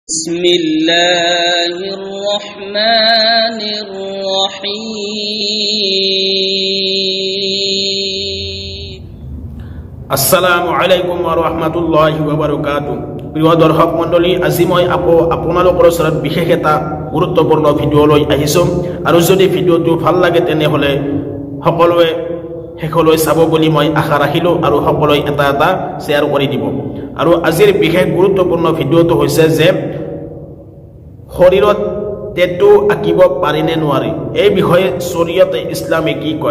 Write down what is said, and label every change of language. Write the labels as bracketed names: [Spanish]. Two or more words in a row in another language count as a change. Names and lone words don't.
[Arabic] بسم الله الرحمن الرحيم السلام عليكم ورحمة الله وبركاته. [Assamese] প্রিয় দর্শক মণ্ডলী, আজি মই আপোনালোকৰ ওচৰত বিশেষ এটা গুৰুত্বপূৰ্ণ ভিডিঅ' লৈ আহিছোঁ। আৰু যদি ভিডিঅ'টো ভাল লাগে তেনেহ'লে সকলোৱে শেষলৈ চাব বুলি মই আশা ৰাখিলোঁ আৰু সকলোৱে এটা এটা শ্বেয়াৰ কৰি দিব। আৰু আজিৰ বিশেষ গুৰুত্বপূৰ্ণ ভিডিঅ'টো হৈছে যে শৰীৰত টেটু আঁকিব পাৰি নে নোৱাৰি, এই বিষয়ে শৰীয়তে ইছলামে কি কয়।